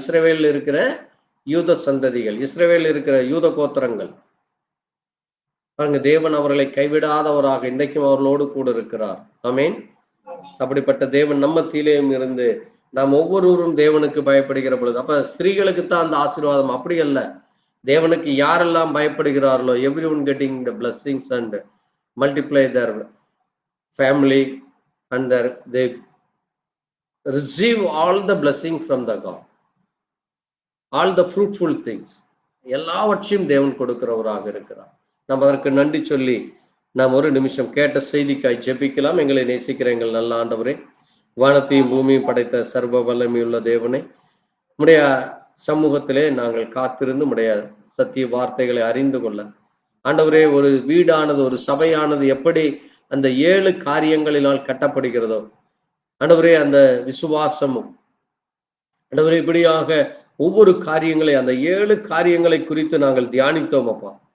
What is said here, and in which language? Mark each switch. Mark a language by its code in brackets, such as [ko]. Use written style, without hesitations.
[ta] இஸ்ரவேலில் இருக்கிற யூத சந்ததிகள், இஸ்ரவேலில் இருக்கிற யூத கோத்திரங்கள். அங்கு தேவன் அவர்களை கைவிடாதவராக இன்றைக்கும் அவர்களோடு கூட இருக்கிறார். ஆமென். அப்படிப்பட்ட தேவன் நம்ம மத்தியிலேயும் இருந்து நாம் ஒவ்வொருவரும் தேவனுக்கு பயப்படுகிற பொழுது, அப்ப ஸ்திரீகளுக்கு தான் அந்த ஆசீர்வாதம். அப்படி அல்ல, தேவனுக்கு யாரெல்லாம் பயப்படுகிறார்களோ [en] everyone getting the blessings and multiply their family and they receive all the blessing from the God, all the fruitful things. [ta] எல்லாவற்றையும் தேவன் கொடுக்கிறவராக இருக்கிறார். நாம் அதற்கு நன்றி சொல்லி நாம் ஒரு நிமிஷம் கேட்ட செய்திக்காய் ஜெபிக்கலாம். எங்களை நேசிக்கிற எங்கள் நல்ல ஆண்டவரே, வானத்தையும் பூமியும் படைத்த சர்வ வல்லமையுள்ள தேவனே, உம்முடைய சமூகத்திலே நாங்கள் காத்திருந்து உம்முடைய சத்திய வார்த்தைகளை அறிந்து கொள்ள, ஆண்டவரே, ஒரு வீடானது, ஒரு சபையானது எப்படி அந்த 7 காரியங்களினால் கட்டப்படுகிறதோ, ஆண்டவரே, அந்த விசுவாசமும், ஆண்டவரே, இப்படியாக ஒவ்வொரு காரியங்களை, அந்த 7 காரியங்களை குறித்து நாங்கள் தியானித்தோம் அப்பா.